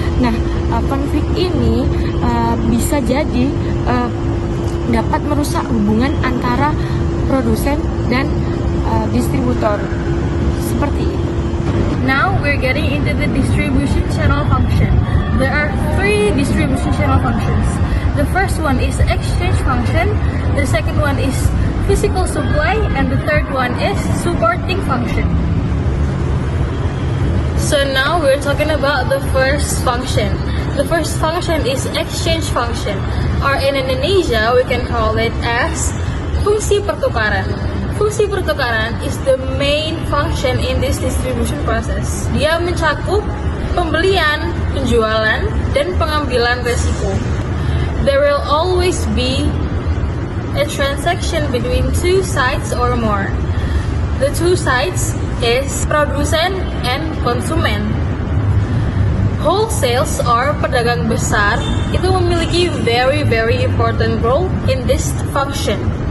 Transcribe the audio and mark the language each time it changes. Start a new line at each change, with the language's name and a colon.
Indonesian: Nah, konflik ini bisa jadi dapat merusak hubungan antara produsen dan distributor seperti itu.
English: Now we're getting into the distribution channel function. There are 3 distribution channel functions. The first one is exchange function, the second one is physical supply, and the third one is supporting function. So now we're talking about the first function. The first function is exchange function, or in Indonesia we can call it as fungsi pertukaran. Fungsi pertukaran is the main function in this distribution process.
Indonesian: Dia mencakup pembelian, penjualan, dan pengambilan resiko.
English: There will always be a transaction between 2 sides or more. The 2 sides is produsen and konsumen. Wholesales or
Indonesian: pedagang besar itu memiliki
English: very important role in this function.